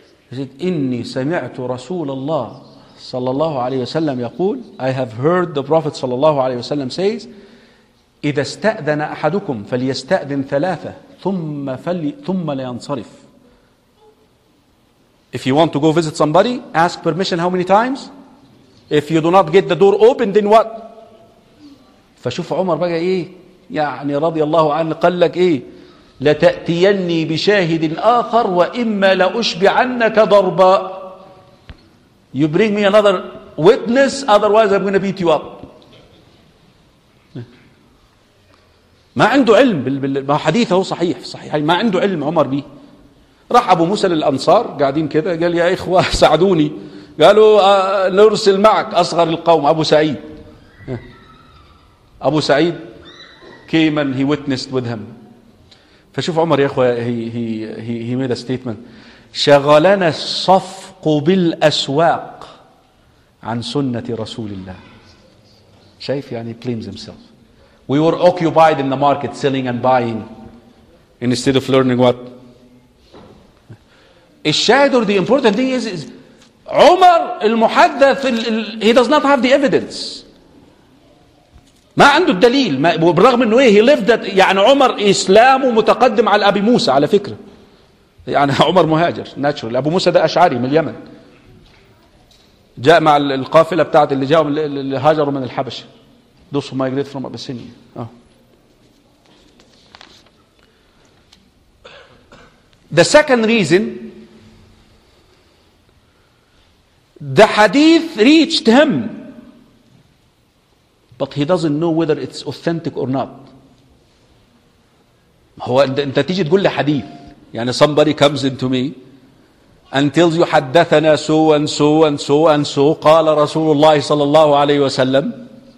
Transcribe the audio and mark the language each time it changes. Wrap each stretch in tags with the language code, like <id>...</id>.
<ar>He said, إني سمعت رسول الله صلى الله عليه وسلم يقول,</ar> <en>I have heard the Prophet</en> <ar>صلى الله عليه وسلم says, إذا استأذن أحدكم فليستأذن ثلاثة ثم لينصرف.</ar> <en>If you want to go visit somebody, ask permission how many times. If you do not get the door open, then what?</en> <ar>فشوف عمر بقى إيه يعني رضي الله عنه, قال لك إيه, لتأتيني بشاهد آخر وإما لأشبعنك ضربا.</ar> <en>You bring me another witness, otherwise I'm going to beat you up.</en> <ar>ما عنده علم بالحديثه, هو صحيح صحيح, ما عنده علم عمر به. راح ابو موسى للانصار قاعدين كده, قال يا اخوه ساعدوني, قالوا نرسل معك اصغر القوم ابو سعيد.</ar> <en>ابو سعيد came and he witnessed with him.</en> <ar>فشوف عمر يا اخوه,</ar> <en>he made a statement,</en> <ar>شغلنا الصفق بالاسواق عن سنه رسول الله. شايف يعني</ar> <en>claims himself. We were occupied in the market selling and buying instead of learning what? الشاهد or the important thing is Umar al-Muhaddath, he does not have the evidence.</en> <ar>ما عنده الدليل ما بالرغم انه ايه</ar> <en>he lived that</en> <ar>يعني عمر اسلامه متقدم على ابي موسى على فكره يعني عمر مهاجر ناتشورال ابو موسى ده اشعري من اليمن جاء مع القافله بتاعه اللي جاوا اللي هاجروا من الحبشه</ar> <en>those who migrated from Abyssinia</en> <ar>oh.</ar> <en>The second reason the hadith reached him but he doesn't know whether it's authentic or not.</en> <ar>هو انت تيجي تقول لي حديث يعني</ar> <en>somebody comes into me and tells you حدثنا so and so</en> <ar>and so and so قال رسول الله صلى الله عليه وسلم</ar>